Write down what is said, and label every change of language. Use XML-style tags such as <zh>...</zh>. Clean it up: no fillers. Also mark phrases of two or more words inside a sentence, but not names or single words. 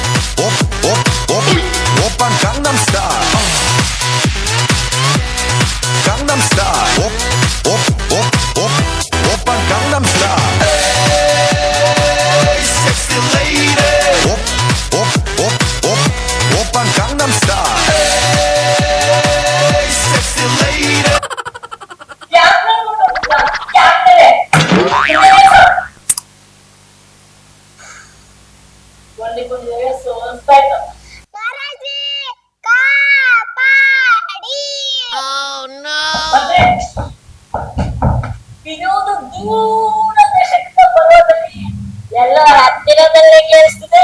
<ko>오빤 강남스타일 강남스타일 오빤 강남스타일</ko> <en>a sexy lady</en> <ko>오빤 강남스타일</ko> <en>a sexy lady</en> <kn>ಮಹಾರಾಜಿ ಕಾಪಾಡಿ ವಿನೋದ ದೂರ ದೇಶದಿಂದ ಬರೋದಲ್ಲಿ ಎಲ್ಲ ಹತ್ತಿರದಲ್ಲೇ ಕೇಳಿಸ್ತಿದೆ</kn>